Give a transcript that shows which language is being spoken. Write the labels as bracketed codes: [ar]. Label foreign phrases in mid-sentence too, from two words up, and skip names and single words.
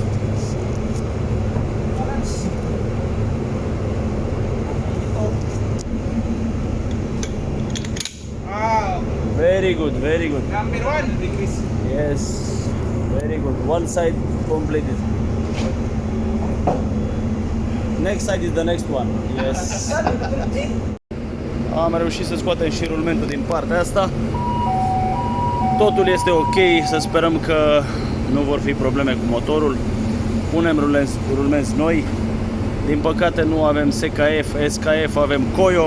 [en] Wow. Very good, very good. Number one decrease. Yes, very good. One side completed. Next side is the next one. Yes. [ro] Am reușit să scoatem și rulmentul din partea asta. Totul este ok, să sperăm că nu vor fi probleme cu motorul. Punem rulmenți noi. Din păcate nu avem SKF, SKF, avem Koyo.